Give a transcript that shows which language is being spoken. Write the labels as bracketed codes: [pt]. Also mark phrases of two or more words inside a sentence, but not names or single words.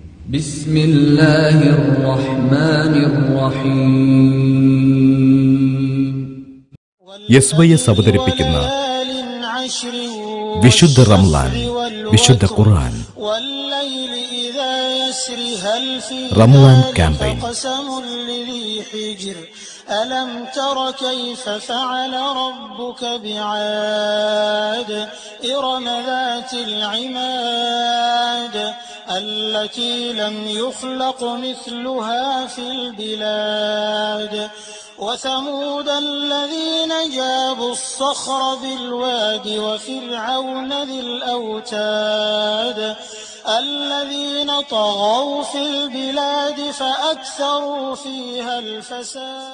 [ar] بسم الله الرحمن الرحيم [ml] യസ്ബയസ് അവതരിപ്പിക്കുന്ന വിശുദ്ധ റമളാൻ വിശുദ്ധ ഖുർആൻ റമളാൻ ക്യാമ്പയിൻ. [ar] ألم تر كيف فعل ربك بعاد إرم ذات العماد التي لم يخلق مثلها في البلاد وثمود الذين جابوا الصخر بالواد وفرعون ذي الأوتاد الذين طغوا في البلاد فأكثروا فيها الفساد.